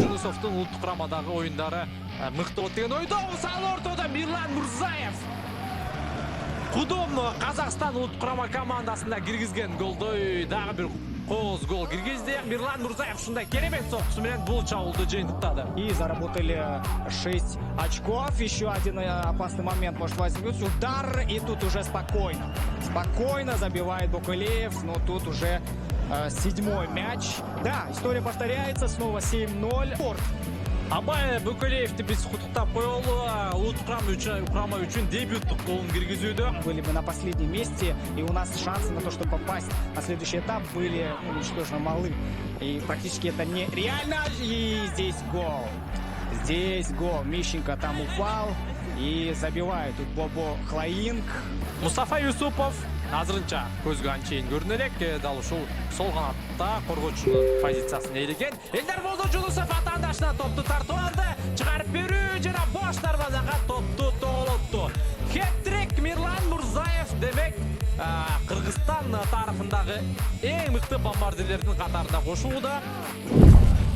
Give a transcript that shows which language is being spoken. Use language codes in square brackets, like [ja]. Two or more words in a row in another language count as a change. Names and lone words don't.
[ky] Юсуповдун улуттук курамадагы оюндары мыкты болот деген ойдо. Сал ортодо Мирлан Мурзаев Кудум Казакстан улуттук курама командасында киргизген голдой дагы бир кооз гол киргизди. Мирлан Мурзаев ушундай керемет сокусу менен бул чабуулду жыйынтыктады. [ru] И заработали 6 очков. Еще один опасный момент может возникнуть. Удар, и тут уже спокойно. Спокойно забивает Букалеев, но тут уже 7-й мяч. Да, история повторяется, снова 7-0. [ky] Абай Букалеевди биз куттуктап коелу. Улуттук курама үчүн дебюттук голун киргизүүдө. [ru] Были бы на последнем месте, и у нас шансы на то, чтобы попасть на следующий этап, были ничтожно малы. И практически это нереально. И здесь гол. Здесь гол. Мищенко там упал и забивает. Тут Бобо Хлоинг. [ky] Мустафа Юсупов азырынча көзгө анчейин көрүнө элек. Дал ушул сол канатта коргоочунун позициясын ээлеген. Элдар Болдожулусов атаандашына топту тартып алды. Чыгарып берүү жана бош дарбазага топту тоголотту. Хет-трик Мирлан Мурзаев демек Кыргызстан тарыхындагы эң мыкты бомбардирлердин катарына кошулду.